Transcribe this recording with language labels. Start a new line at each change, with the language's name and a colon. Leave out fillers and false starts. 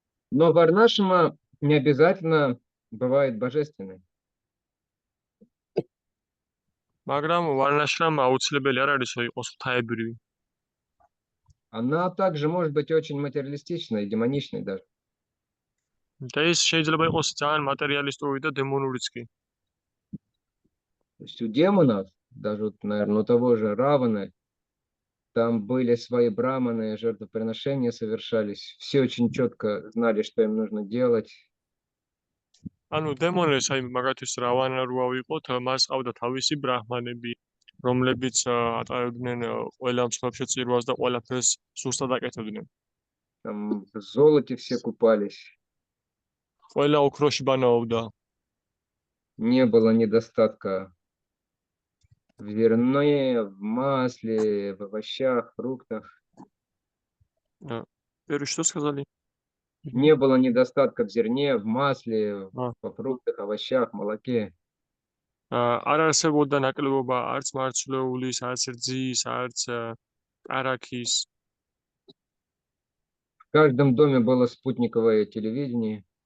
Russian: Но Варнашема не обязательно бывает божественной.
Georgian: მაგრამ ვარნაშრამ აუცილებელი არ არის, რომ იყოს ღვთაებრივი.
Russian: Она также может быть очень материалистичной и демоничной даже.
Georgian: და ის შეიძლება იყოს ძალიან მატერიალისტური და დემონურიც კი.
Russian: То есть у демонов, даже, вот, наверное, у того же Раваны, там были свои браманы, жертвоприношения совершались. Все очень четко знали, что им нужно делать.
Georgian: ანუ დემონებს აი მაგათის რავანა რო ავიღოთ, მას ყავდა თავისი ბრაჰმანები, რომლებიც ატარებდნენ ყველა მსხვერპლ შეწირვას და ყველაფერს სუსტად აკეთებდნენ.
Russian: Там в золоте все купались.
Georgian: ყველა ოქროში ბანაობდა.
Russian: Не было недостатка в зерне, в масле, в овощах, фруктах. Первый что сказали? Не было недостатка в зерне, в масле, А. во фруктах, овощах, молоке.
Georgian: არ არსებობდა ნაკლებობა არც მარცვლეულის, არც რძის, არც არაქის.
Russian: В каждом доме было спутниковое телевидение.